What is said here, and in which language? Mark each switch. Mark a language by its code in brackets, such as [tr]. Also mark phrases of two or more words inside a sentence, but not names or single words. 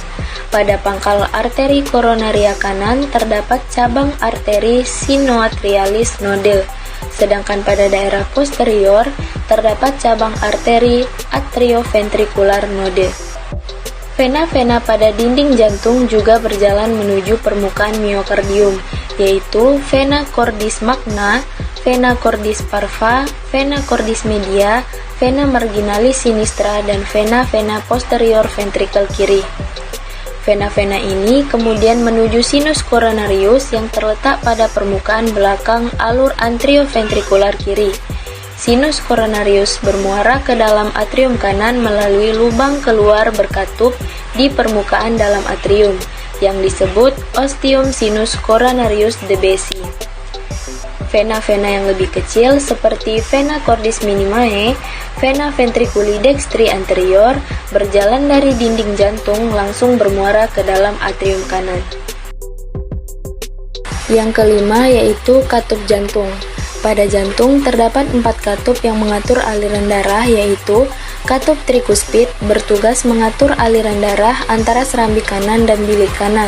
[id] Pada pangkal arteri koronaria kanan terdapat cabang arteri sinoatrialis node, sedangkan pada daerah posterior terdapat cabang arteri atrioventrikular node. Vena-vena pada dinding jantung juga berjalan menuju permukaan miokardium, yaitu vena cordis magna, vena cordis parva, vena cordis media, vena marginalis sinistra, dan vena-vena posterior ventrikel kiri. Vena-vena ini kemudian menuju sinus coronarius yang terletak pada permukaan belakang alur antrioventrikular kiri. Sinus coronarius bermuara ke dalam atrium kanan melalui lubang keluar berkatup di permukaan dalam atrium, yang disebut ostium sinus coronarius de Bessy. Vena-vena yang lebih kecil seperti vena cordis minimae, vena ventriculi dextri anterior berjalan dari dinding jantung langsung bermuara ke dalam atrium kanan. Yang kelima yaitu katup jantung. Pada jantung terdapat 4 katup yang mengatur aliran darah, yaitu katup trikuspid bertugas mengatur aliran darah antara serambi kanan dan bilik kanan.